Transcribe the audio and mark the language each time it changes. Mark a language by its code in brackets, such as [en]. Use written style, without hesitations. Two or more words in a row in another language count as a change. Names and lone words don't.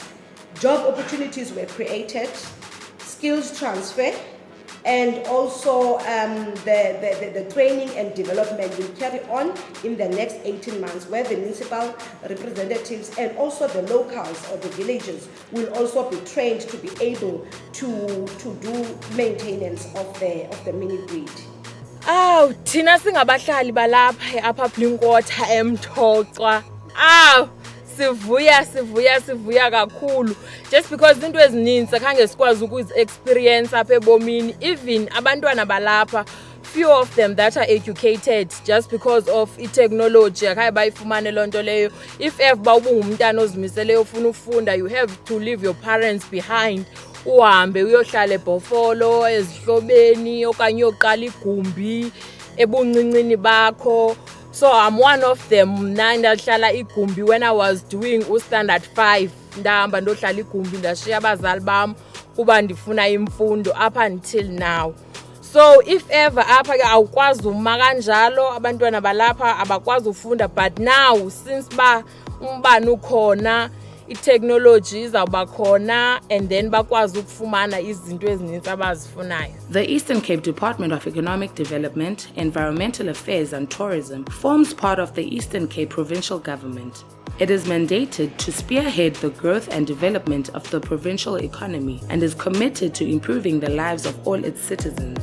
[en] Job opportunities were created, skills transfer, and also the training and development will carry on in the next 18 months, where the municipal representatives and also the locals or the villagers will also be trained to be able to do maintenance of the mini grid. [xh] Thina singabahlali balapha eUpper Blinkwater eMthoca. Sivuya kakhulu, [en] just because [xh] into ezininzi akhange sikwazi ukuzi-experience apha ebomini. [en] Even [xh] abantwana balapha [en] few of them that are educated just because of technology [xh] akhaye bayifumane loo nto leyo. [en] If ever [xh] bawubungumntana ozimiseleyo ufuna ufunda, [en] you have to leave your parents behind, [xh] uhambe uyohlala eBhofolo, ezihlobeni, okanye uyoqala igumbi ebuncincini bakho. [en] So I'm one of them. [xh] Mna ndahlala igumbi [en] when I was doing standard 5. [xh] Ndahamba ndohlala igumbi ndashiya abazali bam kuba ndifuna imfundo [en] up until now. So if ever [xh] apha ke awukwazi uma kanjalo, abantwana balapha abakwazi ufunda, [en] but now since [xh] ba umbani ukhona, i-technology izawuba khona, [en] and then [xh] bakwazi ukufumana izinto ezininzi abazifunayo. [en] The Eastern Cape Department of Economic Development, Environmental Affairs and Tourism forms part of the Eastern Cape Provincial Government. It is mandated to spearhead the growth and development of the provincial economy and is committed to improving the lives of all its citizens.